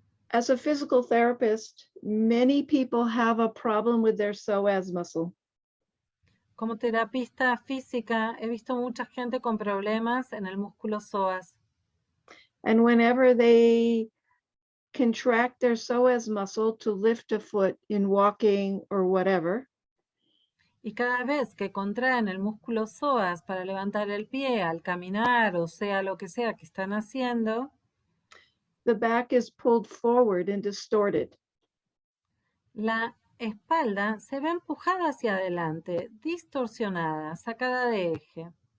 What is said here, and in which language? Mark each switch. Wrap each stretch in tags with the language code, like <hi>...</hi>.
<en>As a physical therapist, many people have a problem with their psoas muscle.</en> <es>Como terapista física he visto mucha gente con problemas en el músculo psoas.</es> <en>And whenever they contract their psoas muscle to lift a foot in walking or whatever,</en> <es>Y cada vez que contraen el músculo psoas para levantar el pie al caminar o sea lo que sea que están haciendo,</es> <en>the back is pulled forward and distorted.</en> <es>la espalda se ve empujada hacia adelante, distorsionada, sacada de eje.</es>